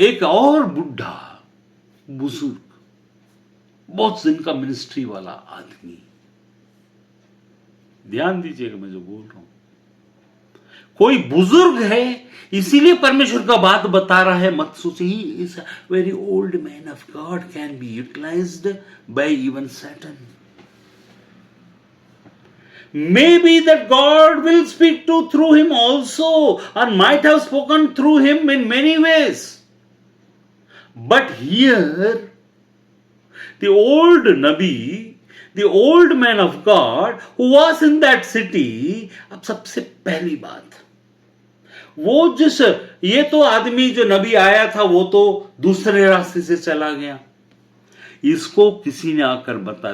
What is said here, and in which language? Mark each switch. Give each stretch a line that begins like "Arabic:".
Hindi: एक और बुढ़ा बुजुर्ग बहुत दिन का मिनिस्ट्री वाला आदमी, ध्यान दीजिएगा मैं जो बोल रहा हूं, कोई बुजुर्ग है इसीलिए परमेश्वर का बात बता रहा है। मत सोचिए
English: He is very old man of God, can be utilised by even Satan. Maybe that God will speak to through him also, or might have spoken through him in many ways. But here, the old Nabi, the old man of God who was in that city,
Hindi: अब सबसे पहली बात, वो जिस ये तो आदमी जो नबी आया था वो तो दूसरे रास्ते से चला गया, इसको किसी ने आकर बताया।